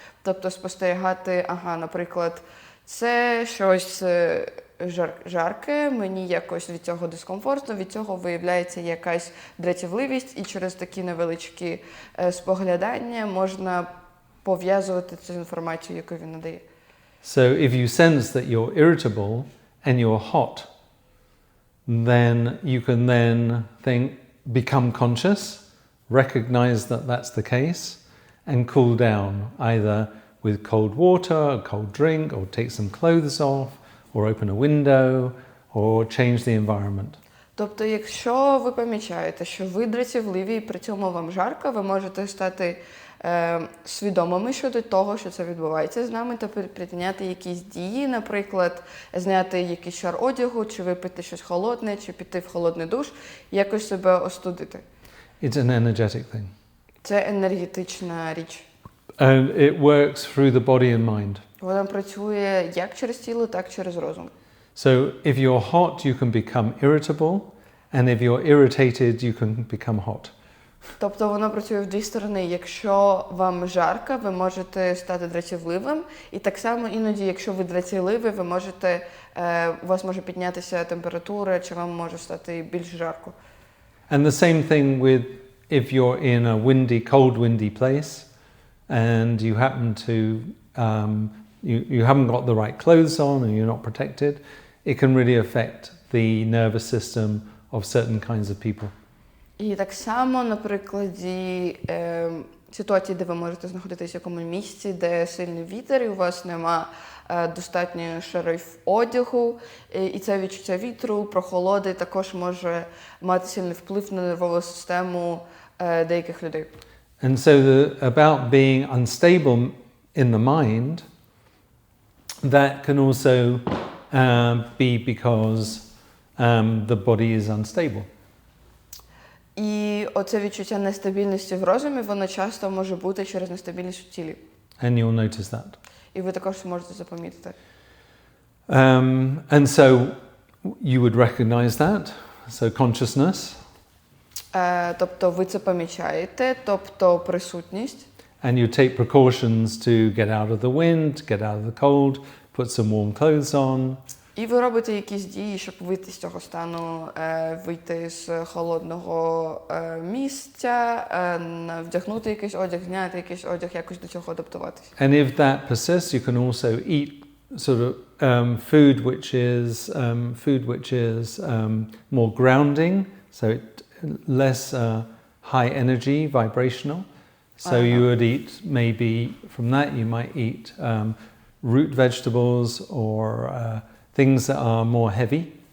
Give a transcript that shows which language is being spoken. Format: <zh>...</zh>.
<uk>Тобто спостерігати, наприклад, це щось жарке, мені якось від цього дискомфортно, від цього виявляється якась дратівливість, і через такі невеличкі споглядання можна пов'язувати цю інформацію, яку він надає.</uk> <en>So if you sense that you're irritable and you're hot, then you can then become conscious recognize that that's the case, and cool down either with cold water, a cold drink, or take some clothes off, or open a window, or change the environment.</en> <uk>Тобто, якщо ви помічаєте, що ви дратівливі і при цьому вам жарко, ви можете стати свідомими щодо того, що це відбувається з нами, та прийняти якісь дії, наприклад, зняти якийсь шар одягу, чи випити щось холодне, чи піти в холодний душ, якось себе остудити.</uk> <en>It's an energetic thing.</en> <uk>Це енергетична річ.</uk> <en>And it works through the body and mind.</en> <uk>Вона працює як через тіло, так і через розум.</uk> <en>So if you're hot, you can become irritable, and if you're irritated, you can become hot.</en> <uk>Тобто воно працює в дві сторони. Якщо вам жарко, ви можете стати дратівливим, і так само іноді, якщо ви дратівливі, ви можете, у вас може піднятися температура, чи вам може стати більш жарко.</uk> <en>And the same thing with if you're in a windy, cold, windy place, and you happen to you haven't got the right clothes on and you're not protected, it can really affect the nervous system of certain kinds of people.</en> <uk>І так само, на прикладі ситуації, де ви можете знаходитися в якомусь місці, де сильний вітер, і у вас нема достатньо шарів одягу, і це відчуття вітру, прохолоди також може мати сильний вплив на нервову систему деяких людей.</uk> <en>And so about being unstable in the mind, that can also be because the body is unstable.</en> <uk>І оце відчуття нестабільності в розумі, воно часто може бути через нестабільність в тілі.</uk> <en>And you'll notice that.</en> <uk>І ви також зможете запомітити.</uk> <en>And so you would recognize that. So consciousness.</en> <uk>Тобто ви це помічаєте, тобто присутність.</uk> <en>And you take precautions to get out of the wind, get out of the cold, put some warm clothes on.</en> <uk>І ви робите якісь дії, щоб вийти з цього стану, вийти з холодного місця, вдягнути якийсь одяг, зняти якийсь одяг, якось до цього адаптуватися.</uk> <en>And if that persists, you can also eat sort of food which is more grounding, so less high energy, vibrational. So you would eat maybe from that you might eat root vegetables or things that are more heavy.</en>